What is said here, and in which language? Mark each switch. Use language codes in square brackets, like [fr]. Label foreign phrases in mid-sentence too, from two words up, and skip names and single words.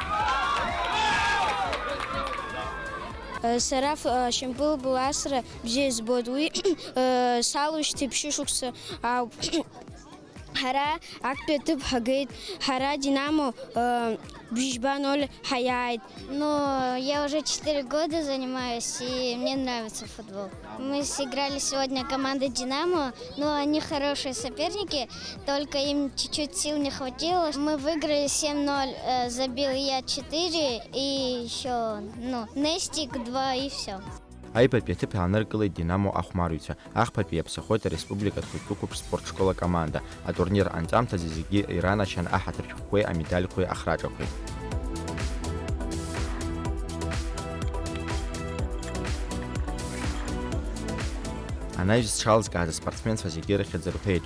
[ab] Сара ашьапылампыл асра бзиа избоит. Уи салушьҭеи ԥшьышықәса ауп. Ҳара актәи аҭыԥ ҳагеит. Ҳара Динамо бжьба 0 ҳаиааит. [ru] Ну, я уже 4 года занимаюсь, и мне нравится футбол. Мы сыграли сегодня команда Динамо, но они хорошие соперники, только им чуть-чуть сил не хватило. Мы выиграли 7-0, забил я 4, и еще, Нестик 2, и все. [ab] Аибатәи аҭыԥ иааныркылеит Динамо ахәмарҩцәа. Ахԥатәи иаԥсахоит ареспубликатә хәыҷтәы қәыԥ спортшкол акоманда. Атурнир анҵамҭазы зегьы иранашьан аҳаҭыршәҟәқәеи амедалқәеи ахраҿақәеи. Анаҩс зҽалзкааз аспортсменцәа зегьы рыхьӡ рҳәеит.